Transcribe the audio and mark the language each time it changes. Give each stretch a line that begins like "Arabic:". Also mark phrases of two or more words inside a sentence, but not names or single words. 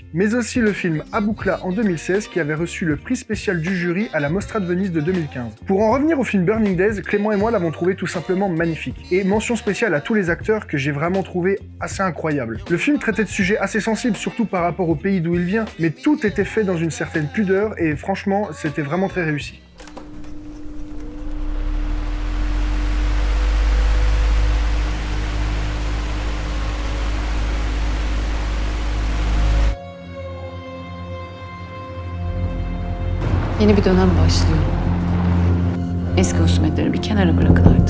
French: Mais aussi le film Aboukla en 2016 qui avait reçu le prix spécial du jury à la Mostra de Venise de 2015. Pour en revenir au film Burning Days, Clément et moi l'avons trouvé tout simplement magnifique. Et mention spéciale à tous les acteurs que j'ai vraiment trouvé assez incroyables. Le film traitait de sujets assez sensibles, surtout par rapport au pays d'où il vient, mais tout était fait dans une certaine pudeur et franchement, c'était vraiment très réussi.
Turkish: Yeni bir dönem başlıyor. Eski husumetleri bir kenara bırakın artık.